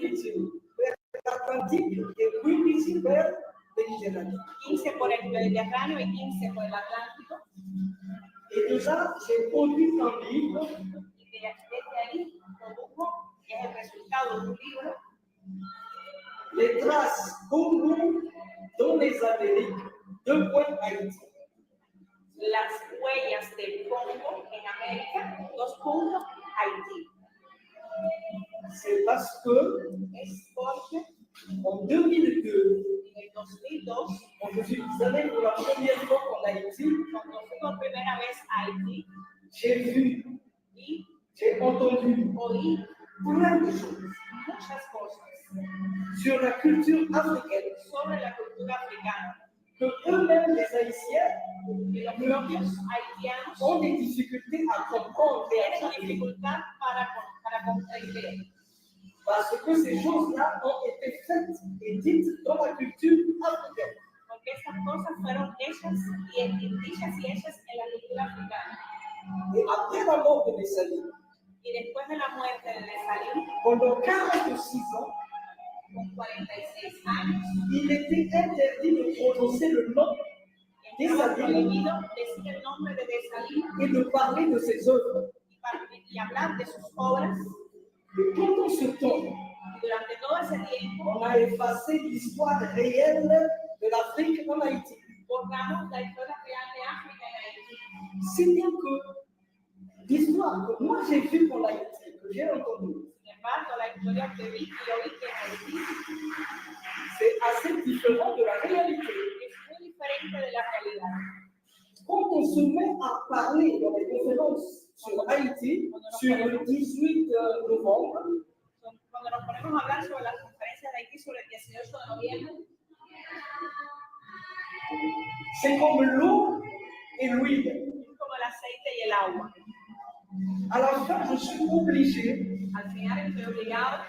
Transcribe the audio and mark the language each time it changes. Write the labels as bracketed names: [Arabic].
[French] 15 vers l'Atlantique et 15 vers Méditerranée. [Spanish] 15 por el Mediterráneo y 15 por el Atlántico. [French] Et déjà, j'ai produit un livre [Spanish] Y desde ahí produjo, que es el resultado de un libro, [French] Les traces Congo dans les Amériques, Haïti. [Spanish] las huellas del Congo en América, 2 puntos, Haití. [French] C'est parce que [Spanish] Es porque [French] en 2002, [Spanish] en el 2002, [French] quand je suis allé pour la première fois en Haïti, [Spanish] cuando fui por primera vez a Haití, [French] j'ai vu, j'ai entendu plein de choses [Spanish] muchas cosas [French] sur la culture africaine [Spanish] sobre la cultura africana. [French] que eux-mêmes, les Haïtiens, [Spanish] Y los propios haitianos [French] ont des difficultés à comprendre et à [Spanish] tienen [French] traduire. [Spanish] dificultad para comprender. [French] Parce que ces choses-là ont été faites et dites dans la culture africaine. [Spanish] Porque estas cosas fueron hechas dichas y hechas en la cultura africana. [French] Et après la mort de Messaline, [Spanish] Y después de la muerte de Salim, [French] pendant 46 ans, [Spanish] con 46 años, [French] il était interdit de prononcer le nom des [Spanish] estaba [French] Salim [Spanish] prohibido decir el nombre de Salim [French] et de parler de ses œuvres. [Spanish] y hablar de sus obras. [French] Mais pendant ce temps, [Spanish] Y durante todo ese tiempo, [French] on a effacé l'histoire réelle de l'Afrique en Haïti. [Spanish] borramos la historia real de África en Haití. [French] Si bien que l'histoire que moi j'ai vue en Haïti, que j'ai entendue, [Spanish] Sin embargo, la historia que vi y oí que en Haití [French] c'est assez différent de la réalité. [Spanish] es muy diferente de la realidad. [French] Quand on se met à parler dans les conférences sur Haïti, sur le 18 novembre, [Spanish] Cuando nos ponemos a hablar sobre las conferencias de Haití sobre el 18 de noviembre, [French] c'est comme l'eau et l'huile. [Spanish] es como el aceite y el agua. [French] À la fin, je suis obligé [Spanish] Al final estoy obligado